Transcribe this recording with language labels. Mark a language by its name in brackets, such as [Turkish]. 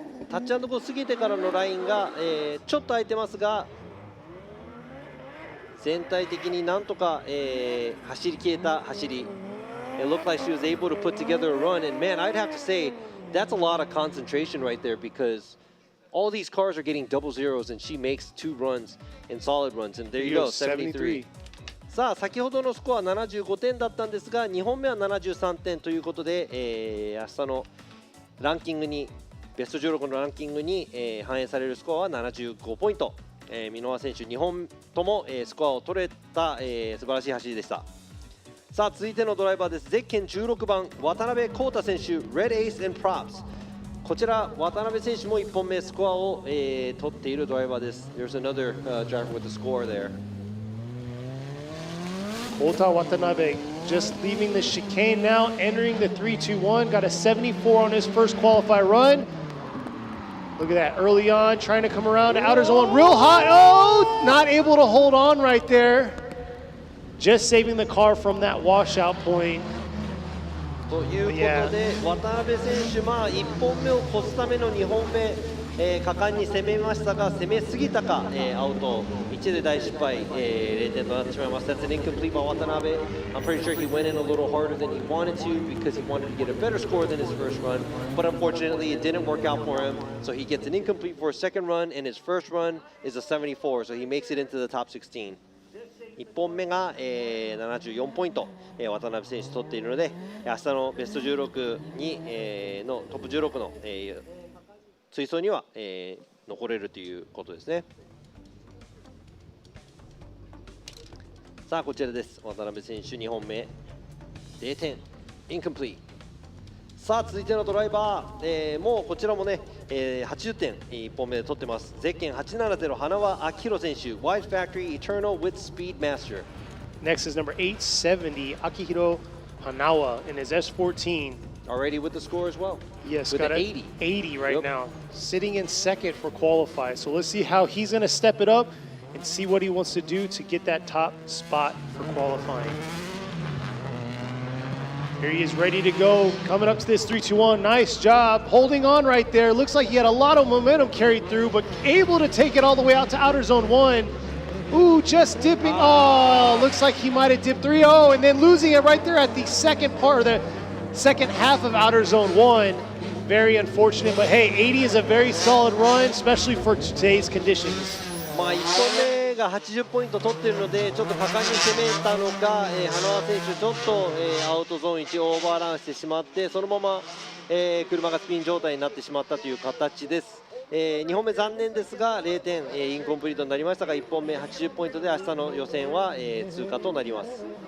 [Japanese] タッチ&ゴー過ぎてからのラインが、ちょっと空いてますが全体的になんとか、走り切れた走り。 [English] It looked like she was able to put together a run, and man, I'd have to say that's a lot of concentration right there because all these cars are getting double zeros, and she makes 2 runs and solid runs, and there you go, 73. [Japanese] さあ先ほどのスコア75点だったんですが2本目は73点ということで、明日のランキングにベスト16のランキングに、反映されるスコアは75ポイント。箕輪選手2本とも、スコアを取れた、素晴らしい走りでした。さあ続いてのドライバーです。ゼッケン16番渡辺浩太選手 Red Ace and Props。こちら渡辺選手も1本目スコアを、取っているドライバーです。 [English] There's another、driver with a score there. Kota Watanabe just leaving the chicane now, entering the 3-2-1. Got a 74 on his first qualify run. Look at that, early on, trying to come around to outer zone, real hot. Oh, not able to hold on right there. Just saving the car from that washout point. [Japanese] ということで、渡辺選手、1本目を越すための2本目、果敢に攻めましたが、攻めすぎたか、アウト1で大失敗、0点となってしまいました。 [English] That's an incomplete by Watanabe. I'm pretty sure he went in a little harder than he wanted to because he wanted to get a better score than his first run, but unfortunately it didn't work out for him. So he gets an incomplete for his second run, and his first run is a 74, so he makes it into the top 16. [Japanese] 1本目が、74ポイント、渡辺選手取っているので、明日のベスト16に、のトップ16の、追走には、残れるということですね。さあこちらです。渡辺選手2本目0点インコンプリート。さあ続いてのドライバー、もうこちらもね、80点1本目で取ってます。ゼッケン870花輪明宏選手 Wide Factory Eternal with Speedmaster. [English] Next is number 870, Akihiro Hanawa in his S14. Already with the score as well. Yes, with got an an 80. 80 right Yep. now. Sitting in second for qualify. So let's see how he's going to step it up and see what he wants to do to get that top spot for qualifying. Here he is ready to go, coming up to this 3-2-1. Nice job, holding on right there. Looks like he had a lot of momentum carried through, but able to take it all the way out to outer zone 1. Ooh, just dipping. Oh, looks like he might have dipped 3-0 and then losing it right there at the second part, or the second half of outer zone 1. Very unfortunate, but hey, 80 is a very solid run, especially for today's conditions. [Japanese] 1本目が80ポイント取っているのでちょっと果敢に攻めたのか、花輪選手ちょっと、アウトゾーン1オーバーランしてしまってそのまま、車がスピン状態になってしまったという形です。 2本目残念ですが0点、インコンプリートになりましたが1本目80ポイントで明日の予選は、通過となります。